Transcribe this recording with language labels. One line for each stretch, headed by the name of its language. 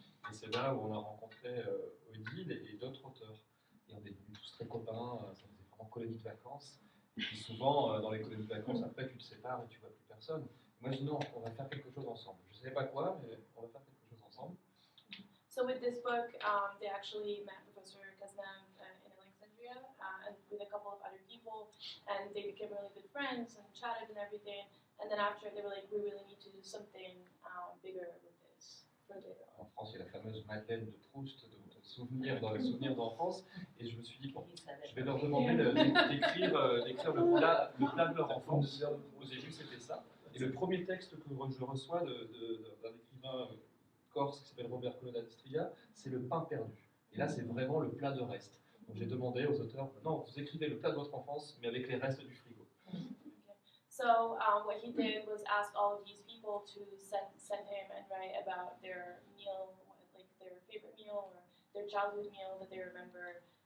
French: Et c'est là où on a rencontré Odile et d'autres auteurs. Et on est devenus tous très copains, ça faisait vraiment colonie de vacances. Et puis souvent, dans les colonies de vacances, après tu te sépares et tu vois plus personne. Moi je dis non, on va faire quelque chose ensemble. Je ne savais pas quoi, mais on va faire quelque chose ensemble.
English: So with this book, they actually met Professor Cazeneuve in Alexandria and with a couple of other people, and they became really good friends and chatted and everything. And then after, they were like, we really need to do something bigger with this for later on.
French: En France, il y a la fameuse Madeleine de Proust, de souvenirs dans les souvenirs d'enfance, et je me suis dit, bon, je vais leur demander d'écrire le plat de leur enfance. Au début, c'était ça. Et le premier texte que je reçois d'un écrivain corse qui s'appelle Robert Colonna-Distria, c'est le pain perdu. Et là, c'est vraiment le plat de reste. Donc j'ai demandé aux auteurs, non, vous écrivez le plat de votre enfance, mais avec les restes du frigo.
English: So what he did was ask all of these people to send him and write about their meal, like their favorite meal or their childhood meal that they remember.